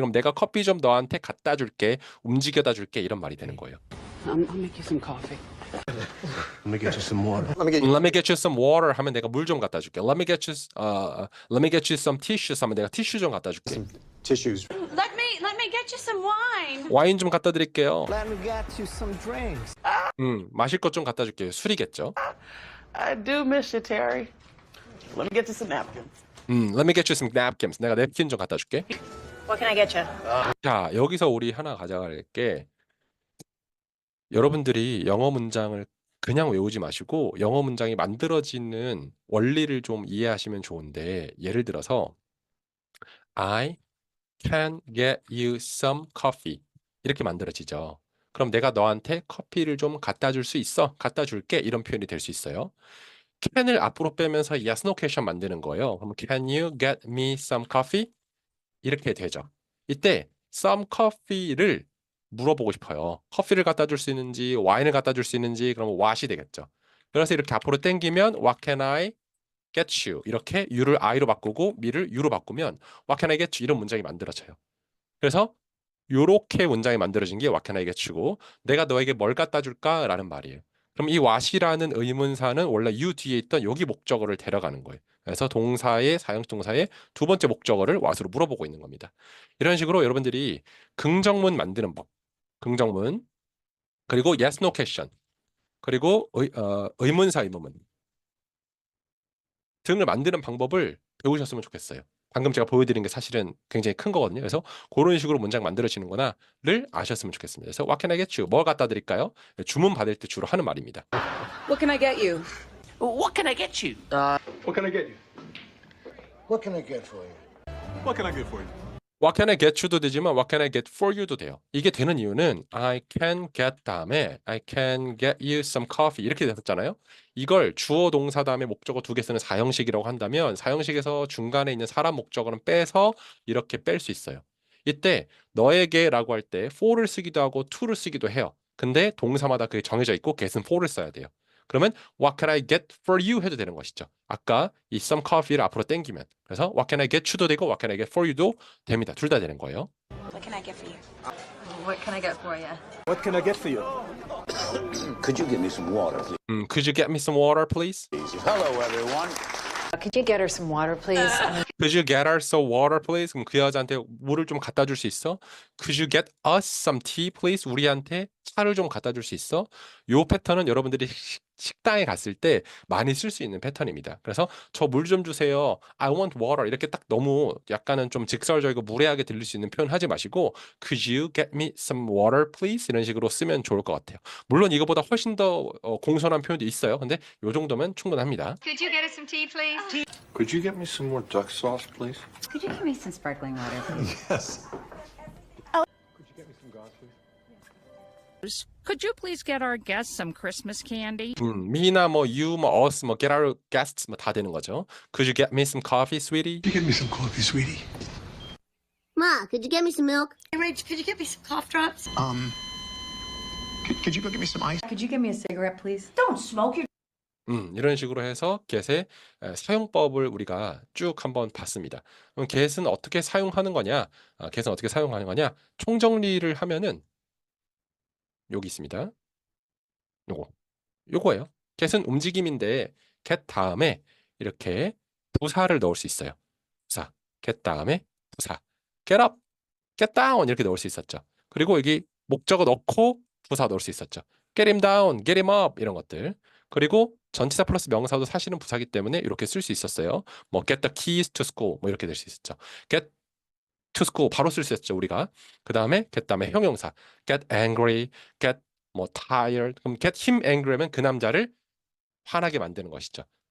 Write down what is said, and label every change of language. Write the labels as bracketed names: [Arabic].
[Korean] 그럼 내가 커피 좀 너한테 갖다 줄게, 움직여다 줄게 이런 말이 되는 거예요. [English] I'll make you some coffee. Let me get you some water. Let me get you some water [Korean] 하면 내가 물 좀 갖다 줄게. [English] Let me get you some tissues [Korean] 하면 내가 티슈 좀 갖다 줄게. [English] Tissues. Let me get you some wine. [Korean] 와인 좀 갖다 드릴게요. [English] Let me get you some drinks. [Korean] 마실 것 좀 갖다 줄게요. 술이겠죠. [English] I do miss you, Terry. Let me get you some napkins. Let me get you some napkins. [Korean] 내가 냅킨 좀 갖다 줄게. [English] What can I get you? [Korean] 자, 여기서 우리 하나 가져갈 게 여러분들이 영어 문장을 그냥 외우지 마시고 영어 문장이 만들어지는 원리를 좀 이해하시면 좋은데 예를 들어서 [English] I can get you some coffee [Korean] 이렇게 만들어지죠. 그럼 내가 너한테 커피를 좀 갖다 줄 수 있어? 갖다 줄게 이런 표현이 될 수 있어요. can을 앞으로 빼면서 yes no question 만드는 거예요. 그럼 [English] can you get me some coffee? [Korean] 이렇게 되죠. 이때 some coffee를 물어보고 싶어요. 커피를 갖다 줄 수 있는지, 와인을 갖다 줄 수 있는지, 그러면 what이 되겠죠. 그래서 이렇게 앞으로 당기면 [English] what can I get you? [Korean] 이렇게 you를 I로 바꾸고 me를 you로 바꾸면 what can I get you? 이런 문장이 만들어져요. 그래서 요렇게 문장이 만들어진 게 [English] what can I get you [Korean] 고 내가 너에게 뭘 갖다 줄까? 라는 말이에요. 그럼 이 what이라는 의문사는 원래 you 뒤에 있던 여기 목적어를 데려가는 거예요. 그래서 동사의 사용 동사의 두 번째 목적어를 what으로 물어보고 있는 겁니다. 이런 식으로 여러분들이 긍정문 만드는 법, 긍정문, 그리고 yes, no question, 그리고 의문사, 의문문 등을 만드는 방법을 배우셨으면 좋겠어요. 방금 제가 보여드린 게 사실은 굉장히 큰 거거든요. 그래서 그런 식으로 문장 만들어지는 거나를 아셨으면 좋겠습니다. [English] 그래서 what can I get you? [Korean] 뭐 갖다 드릴까요? 주문 받을 때 주로 하는 말입니다. [English] What can I get you? What can I get you? What can I get you? What can I get for you? What can I get for you? What can I get you도 되지만 What can I get for you도 돼요. [Korean] 이게 되는 이유는 [English] I can get 다음에 I can get you some coffee [Korean] 이렇게 됐었잖아요. 이걸 주어 동사 다음에 목적어 두 개 쓰는 사형식이라고 한다면 사형식에서 중간에 있는 사람 목적어는 빼서 이렇게 뺄 수 있어요. 이때 너에게라고 할 때 for를 쓰기도 하고 to를 쓰기도 해요. 근데 동사마다 그게 정해져 있고 get은 for를 써야 돼요. 그러면 What can I get for you 해도 되는 것이죠. 아까 이 some coffee를 앞으로 당기면 그래서 What can I get you도 되고 What can I get for you도 됩니다. 둘 다 되는 거예요. [English] What can I get for you? What can I get for you? What can I get for you? Could you get me some water, please? Could you get me some water, please? Hello, everyone. Could you get her some water, please? Could you get us some water, please? [Korean] 그럼 그 여자한테 물을 좀 갖다 줄 수 있어? [English] Could you get us some tea, please? [Korean] 우리한테 차를 좀 갖다 줄 수 있어? 요 패턴은 여러분들이 식당에 갔을 때 많이 쓸 수 있는 패턴입니다. 그래서 저 물 좀 주세요. [English] I want water. [Korean] 이렇게 딱 너무 약간은 좀 직설적이고 무례하게 들릴 수 있는 표현 하지 마시고 [English] Could you get me some water, please? [Korean] 이런 식으로 쓰면 좋을 것 같아요. 물론 이거보다 훨씬 더 공손한 표현도 있어요. 근데 요 정도면 충분합니다. [English] Could you get us some tea, please? Could you get me some more duck sauce, please? Could you give me some sparkling water, please? Yes. Could you get me some gauze, please? Could you please get our guests some Christmas candy? [Korean] me나 뭐 you, 뭐 us, 뭐 get our guests 뭐 다 되는 거죠. [English] Could you get me some coffee, sweetie? Could you get me some coffee, sweetie? Ma, could you get me some milk? Hey, Rach, could you get me some cough drops? Could you go get me some ice? Could you give me a cigarette, please? [Korean] 이런 식으로 해서 get의 사용법을 우리가 쭉 한번 봤습니다. 그럼 get은 어떻게 사용하는 거냐? get은 어떻게 사용하는 거냐? 총정리를 하면은 여기 있습니다. 요거예요. get은 움직임인데 get 다음에 이렇게 부사를 넣을 수 있어요. 부사. get 다음에 부사. get up, get down 이렇게 넣을 수 있었죠. 그리고 여기 목적어 넣고 부사 넣을 수 있었죠. get him down, get him up 이런 것들. 그리고 전치사 플러스 명사도 사실은 부사기 때문에 이렇게 쓸 수 있었어요. 뭐 get the keys to school 뭐 이렇게 될 수 있었죠. get to school 바로 쓸 수 있었죠 우리가. 그 다음에 get 다음에 형용사 get angry, get 뭐 tired. 그럼 get him angry면 그 남자를 화나게 만드는 것이죠.